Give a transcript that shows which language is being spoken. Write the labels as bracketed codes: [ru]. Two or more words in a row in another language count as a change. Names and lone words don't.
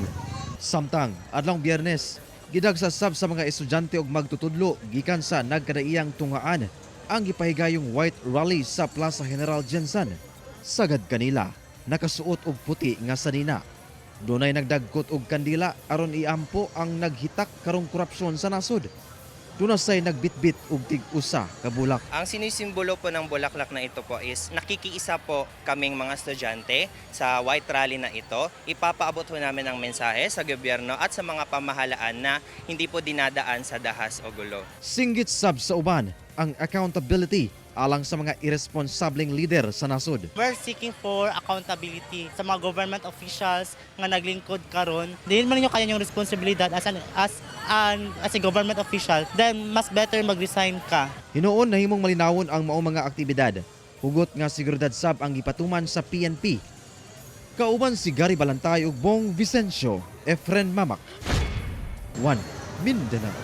[ceb] Samtang adlawng Biyernes gidagsasab sa mga estudyante og magtutudlo gikan sa nagkadaiyang tungaan ang gipahigayong White Rally sa Plaza General Jensen. Sagad kanila nakasuot og puti nga sanina. Dunay nagdagkot og kandila aron iampo ang naghitak karong korupsyon sa nasod. Duna say nagbitbit og tig-usa ka bulak. [tl] Ang sinisimbolo po ng bulaklak na ito po is nakikiisa po kaming mga estudyante sa White Rally na ito. Ipapaabot po namin ang mensahe sa gobyerno at sa mga pamahalaan na hindi po dinadaan sa dahas o gulo. [ceb] Singgit sab sa uban ang accountability alang sa mga irresponsableng leader sa nasod. [en] We're seeking for accountability [ceb] sa mga [en] government officials [ceb] nga naglingkod karon. Dili man ninyo kaya yung responsibilidad [en] as a government official, [ceb] then mas better mag-resign ka. Hinuon nahimong malinawon ang mao mga aktibidad. Hugot nga seguridad sab ang gipatuman sa PNP. Kauban si Gary Balantay ug Bong Vicencio, Efren Mamak. 1 Mindanao.